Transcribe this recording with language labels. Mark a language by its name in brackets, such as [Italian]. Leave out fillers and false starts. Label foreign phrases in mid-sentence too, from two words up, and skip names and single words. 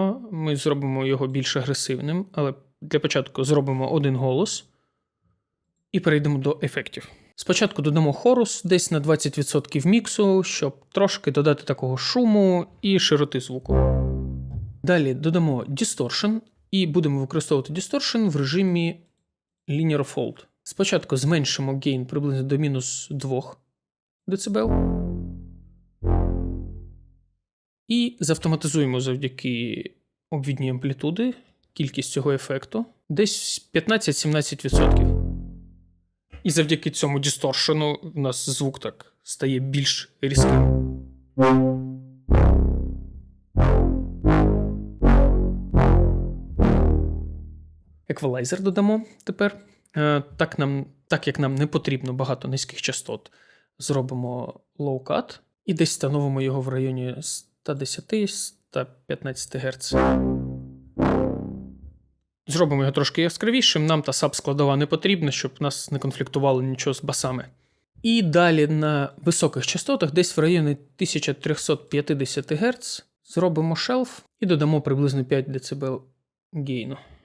[Ukrainian] Ми зробимо його більш агресивним, але для початку зробимо один голос. І перейдемо до ефектів. Спочатку додамо хорус десь на 20% міксу, щоб трошки додати такого шуму і широти звуку. Далі додамо distortion і будемо використовувати distortion в режимі [English] linear fold. [Ukrainian] Спочатку зменшимо гейн приблизно до мінус 2 дБ. І завтоматизуємо завдяки обвідній амплітуди кількість цього ефекту десь 15-17%. І завдяки цьому дисторшену у нас звук так стає більш різким. Еквалайзер додамо тепер. Так як нам не потрібно багато низьких частот, зробимо [English] low cut [Ukrainian] і десь встановимо його в районі 110-115 Гц. Зробимо його трошки яскравішим, нам та саб-складова не потрібна, щоб нас не конфліктувало нічого з басами. І далі на високих частотах, десь в районі 1350 Гц, зробимо шелф і додамо приблизно 5 дБ гейну.